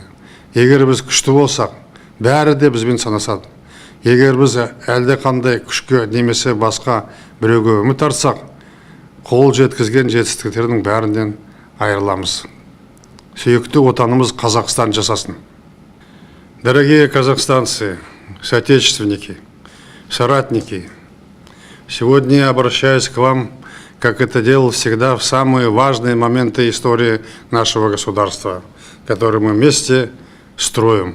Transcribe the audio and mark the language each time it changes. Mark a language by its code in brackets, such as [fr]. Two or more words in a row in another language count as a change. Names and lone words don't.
[kk] Егер біз күшті болсақ, бәрі де бізбен санасады. Егер біз әлде қандай күшке немесе басқа біреуге үміт артсақ, қол жеткізген жетістіктердің бәрінен айырыламыз. Сүйікті отанымыз Қазақстан жасасын. [ru] Дорогие казахстанцы, соотечественники, соратники, сегодня я обращаюсь к вам, как это делал всегда в самые важные моменты истории нашего государства, которые мы вместе строим.